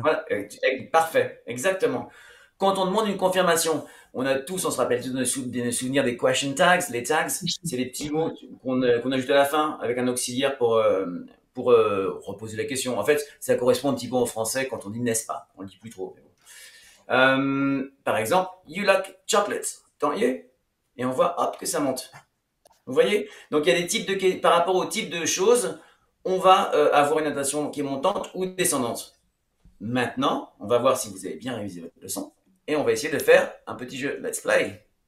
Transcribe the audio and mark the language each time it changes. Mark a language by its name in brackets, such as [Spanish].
[French] Voilà, parfait, exactement. Quand on demande une confirmation, on se rappelle tous de nos souvenirs des question tags. Les tags, c'est les petits mots qu'on ajoute à la fin avec un auxiliaire pour reposer la question. En fait, ça correspond un petit peu en français quand on dit n'est-ce pas. On le dit plus trop. Par exemple, [English] you like chocolate, don't you? [French] Et on voit, hop, que ça monte. Vous voyez? Donc il y a des types de par rapport au type de choses, on va avoir une notation qui est montante ou descendante. Maintenant, on va voir si vous avez bien révisé votre leçon et on va essayer de faire un petit jeu Let's Play.